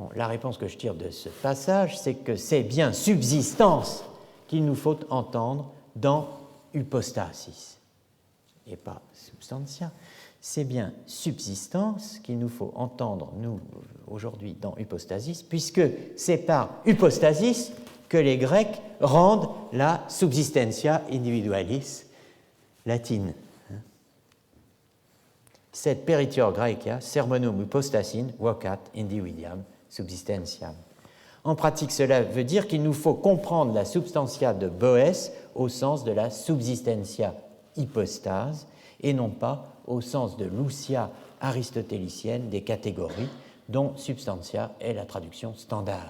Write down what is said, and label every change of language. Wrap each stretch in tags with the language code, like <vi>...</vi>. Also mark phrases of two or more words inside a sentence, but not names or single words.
<fr>Bon, la réponse que je tire de ce passage, c'est que c'est bien subsistance qu'il nous faut entendre dans hypostasis, et pas substantia. C'est bien subsistance qu'il nous faut entendre, nous, aujourd'hui, dans hypostasis, puisque c'est par hypostasis que les Grecs rendent la</fr> <la>subsistentia individualis</la> <fr>latine.</fr> <la>Sed peritior Graecia sermonum hypostasin vocat individuam subsistentiam.</la> <fr>En pratique, cela veut dire qu'il nous faut comprendre la substantia de Boès au sens de la subsistentia hypostase et non pas au sens de l'ousia aristotélicienne des catégories dont substantia est la traduction standard.</fr>